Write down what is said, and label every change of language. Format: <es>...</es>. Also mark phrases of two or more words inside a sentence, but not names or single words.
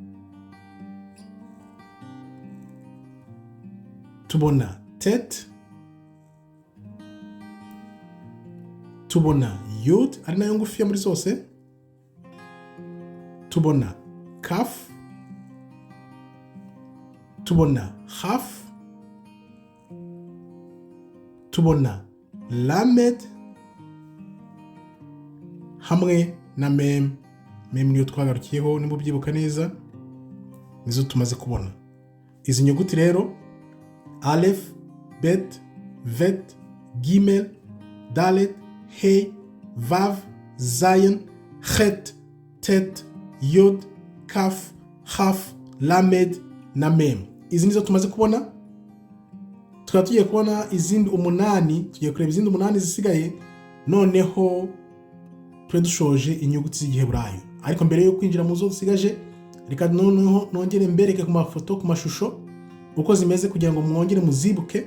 <rw>tubona tet, tubona yud ari nayo ngufiya muri zose, tubona kaf, tubona haf, tubona lamed hamwe na mem. Mem niyo twagarukiyeho nimba ubyibuka neza, nizo tumaze kubona. Izi nyuguti rero alef, bet, vet, gimel, dalet, hey, vav, zayin, het, tet, yod, kaf, haf, lamed na mem. Izi nizo tumaze kubona. Tukaba tugiye kubona izindi 8, tugiye kureba izindi 8 zisigaye, noneho turi dushoje inyuguti z'Igiheburayo. Ariko mbere yo kwinjira mu zo zisigaje, reka noneho nongere mbereke ku mafoto, ku mashusho uko zimeze kugira ngo mwongere muzibuke.</rw>